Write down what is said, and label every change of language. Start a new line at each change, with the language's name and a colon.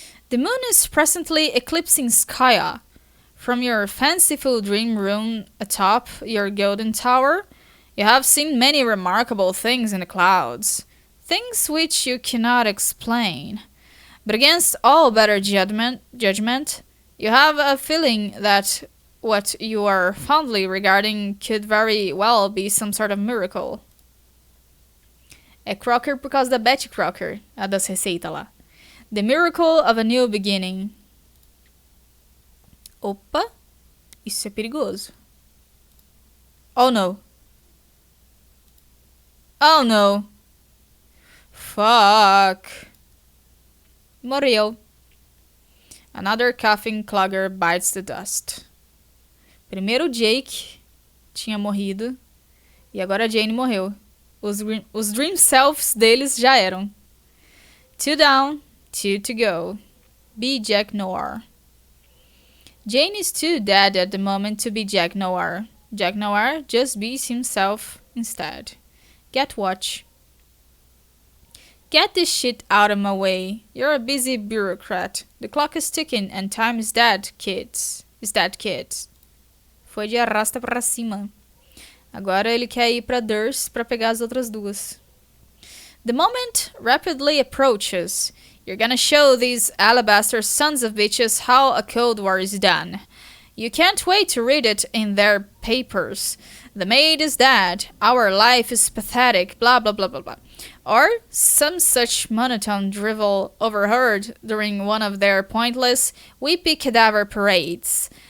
English: The moon is presently eclipsing Skya. From your fanciful dream room atop your golden tower, you have seen many remarkable things in the clouds, things which you cannot explain. But against all better judgment, you have a feeling that what you are fondly regarding could very well be some sort of miracle.
Portuguese: É Crocker por causa da Betty Crocker, a das receitas lá.
English: The miracle of a new beginning.
Portuguese: Opa, isso é perigoso.
English: Oh no. Oh no. Fuck.
Portuguese: Morreu.
English: Another coughing clogger bites the dust.
Portuguese: Primeiro o Jake tinha morrido e agora a Jane morreu. Os dream selves deles já eram.
English: 2 down, 2 to go. Be Jack Noir. Jane is too dead at the moment to be Jack Noir. Jack Noir just beats himself instead. Get watch. Get this shit out of my way. You're a busy bureaucrat. The clock is ticking and time is dead, kids. Is dead, kids.
Portuguese: Foi de arrasta pra cima. Agora ele quer ir pra Durst pra pegar as outras duas.
English: The moment rapidly approaches. You're gonna show these alabaster sons of bitches how a Cold War is done. You can't wait to read it in their papers. The maid is dead. Our life is pathetic. Blah blah blah blah blah. Or some such monotone drivel overheard during one of their pointless, weepy cadaver parades.